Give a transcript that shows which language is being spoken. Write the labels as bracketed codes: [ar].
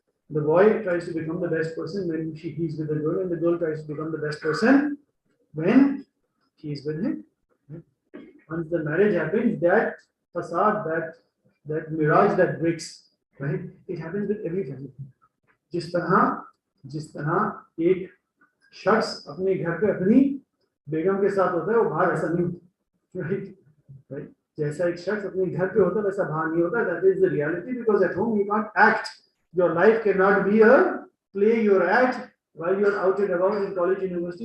[en] The boy tries to become the best person when he's with the girl, and the girl tries to become the best person when he's with him. Once the marriage happens, that facade, that mirage that breaks, right? It happens with every family. [hi] जिस तरह एक शख्स अपने घर पे अपनी बेगम के साथ होता है, वो बाहर ऐसा नहीं होता, right? जैसा एक शख्स अपने घर पे होता है वैसा बाहर नहीं होता. [en] That is the reality, because at home you can't act. Your life cannot be a play your act while you're out and about in college, university.